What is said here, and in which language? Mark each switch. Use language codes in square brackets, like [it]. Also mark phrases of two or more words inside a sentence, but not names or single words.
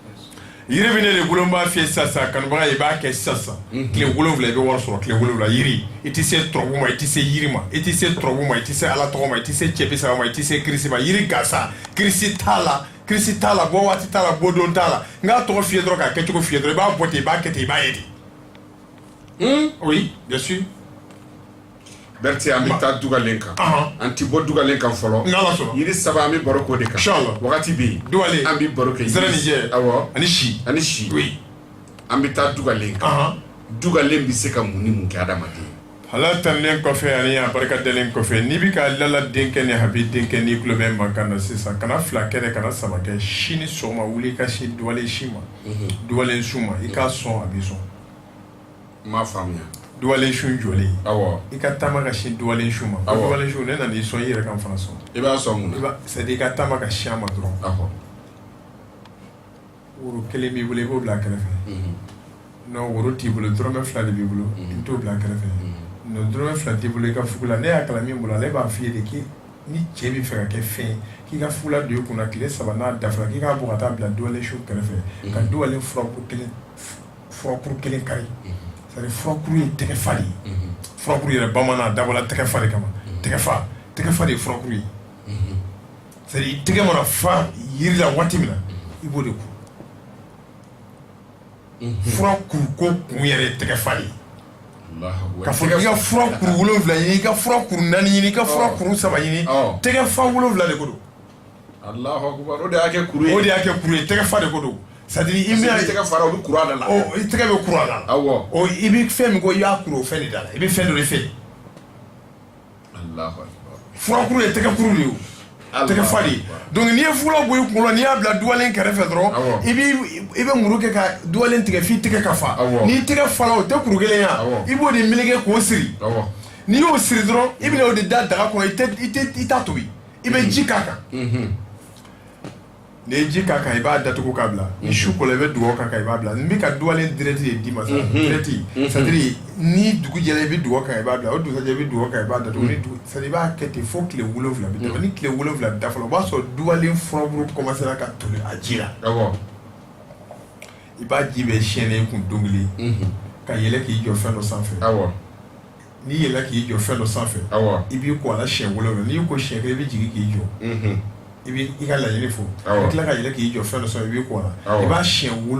[bm] yiri bɛ ne de bolo n b'a fiyɛ sisan kanubaga ye i b'a kɛ sisan tile 7 i bɛ wari sɔrɔ tile 7 yiri i tɛ se turabu ma i tɛ se yiri ma i tɛ se turabu ma i tɛ se ala tɔgɔ ma i tɛ se cɛbisaba ma i tɛ se kirisi ma yiri gansan kirisi t'a la bɔ waati t'a la bɔ don t'a la n k'a tɔgɔ fiyɛ dɔrɔn k'a kɛcogo fiyɛ dɔrɔn i b'a bɔ ten i b'a kɛ ten i b'a ye de [fr] oui bien sûr [bm] Berti an bɛ taa dugalen kan an ti bɔ dugalen kan fɔlɔ n'ala sɔnna yiri saba an bɛ baro k'o de kan inchallah wagati bɛ yen dugalen an bɛ baro kɛ zɛrɛnijɛ awɔ ani si oui an bɛ taa dugalen kan dugalen bɛ se ka mun ni mun kɛ adamaden ala tanlen kɔfɛ ani a barikadalen kɔfɛ n'i bɛ ka Lala denkɛ ni Habi denkɛ n'i tulo bɛ mankan na sisan kana 2 kɛ dɛ kana 3 kɛ sini sɔgɔma wuli i ka se dugalen si ma dugalen su ma i k'a sɔn a b'i sɔn m'a faamuya dugalen su jɔlen awɔ i ka taama ka sin dugalen su ma dugalen su ne nana i sɔn i yɛrɛ kan fana sɔn i b'a sɔn mun na [fr] c'est à dire [bm] i ka taama ka sin a ma dɔrɔn woro 1 b'i bolo i b'o bila a kɛrɛfɛ non woro t'i bolo dɔrɔmɛ 2 de b'i bolo i bɛ t'o bila a kɛrɛfɛ non dɔrɔmɛ 2 t'i bolo i ka fugu la ne y'a kalan min bolo ale b'a f'i ye de k'i ni cɛ bɛ fɛ ka kɛ fɛn k'i ka fugu la don i kunna tile 3 n'a dafara k'i k'a bɔ ka taa bila dugalen su kɛrɛfɛ ka dugalen furakuru 1 kari [fr] c'est-à-dire [bm] furakuru ye tɛgɛ fa de ye furakuru yɛrɛ bamanan a dabɔla tɛgɛ fa de kama tɛgɛ fa de ye furakuru ye [fr] c'est-à-dire [bm] i tɛgɛ mana fa yiri la waati min na i b'o de kuru fura kuru ko kun yɛrɛ ye tɛgɛ fa de ye ka fɔ i ka fura kuru 7 ɲini i ka fura kuru 4 ɲini i ka fura kuru 3 ɲini tɛgɛ fa 7 de ko don [ar] الله أكبر [bm] o de y'a kɛ kuru ye tɛgɛ fa de ko don [fr] c'est-à-dire [bm] i bɛna tɛgɛ fara o bɛ kuru a da la i tɛgɛ bɛ kuru a da la awɔ i bɛ fɛn min ko i y'a kuru o fɛn de da la i bɛ fɛn dɔ de fɛ [ar] الله أكبر [bm] fura kuru ye tɛgɛ kuru de ye tɛgɛ fa de ye donc n'i ye fula bɔ i kunkolo n'i y'a bila dugalen kɛrɛfɛ dɔrɔn i bɛ muru kɛ ka dugalen tigɛ f'i tɛgɛ ka fa n'i tɛgɛ fala o tɛ kuru kelen ya i b'o de meleke k'o siri n'i y'o siri dɔrɔn i bɛna o de da daga kɔnɔ i t'a tobi i bɛ ji k'a kan n'i ye ji k'a kan i b'a datugu k'a bila ni su kola i bɛ dugawu k'a kan i b'a bila n bɛ ka dugalen direct de d'i ma sa direct [fr] c'est-à-dire [bm] ni dugu jɛra i bɛ dugawu k'a kan i b'a bila o dugusajɛ i bɛ dugawu k'a kan i b'a datugu ni dugu [fr] c'est-à-dire [bm] i b'a kɛ ten fo tile 7 bɛ tɛmɛ ni tile 7 dafara o b'a sɔrɔ dugalen furaburu commencera ka toli a ji la i b'a ji bɛɛ siyɛnɛ i kun don kelen ka yɛlɛ k'i jɔ fɛn dɔ sanfɛ n'i yɛlɛ k'i jɔ fɛn dɔ sanfɛ i b'i ko a la siɲɛ 7 n'i ko siɲɛ 1 i bɛ jigin k'i jɔ i ka laɲini fo i tila ka yɛlɛ k'i jɔ fɛn dɔ sanfɛ i b'i ko a la i b'a siɲɛ